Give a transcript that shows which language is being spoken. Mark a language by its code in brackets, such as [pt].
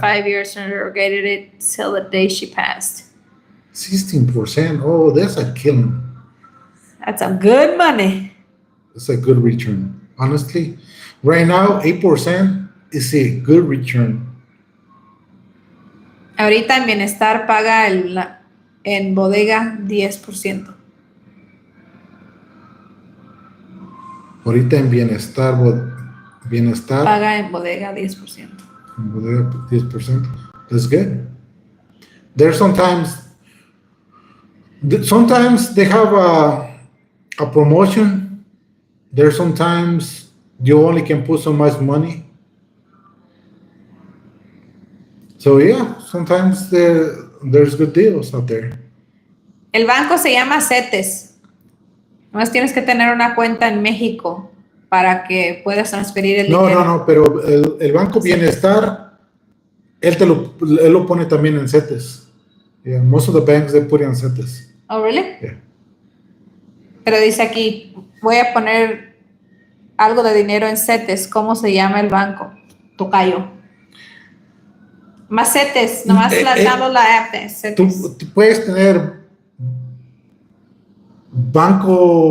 [en] 5 years and rotated it till the day she passed. 16%. Oh, that's a killing. That's some good money. It's a good return. Honestly, right now, 8% is a good return. [es] Ahorita en Bienestar paga en bodega 10%. Ahorita en bienestar, Paga en bodega 10%. [en] 10%. That's good. There's sometimes they have a promotion. There's sometimes you only can put so much money. So yeah, sometimes there's good deals out there. [es] El banco se llama CETES. Nomás tienes que tener una cuenta en México para que puedas transferir el dinero. No, pero el Banco Bienestar, él lo pone también en CETES. [en] Yeah, most of the banks they put it on CETES. Oh, really? Yeah. [es] Pero dice aquí, voy a poner algo de dinero en CETES. ¿Cómo se llama el banco? Tocayo. Más CETES, nomás dando la app de CETES. Tú puedes tener Bancomer,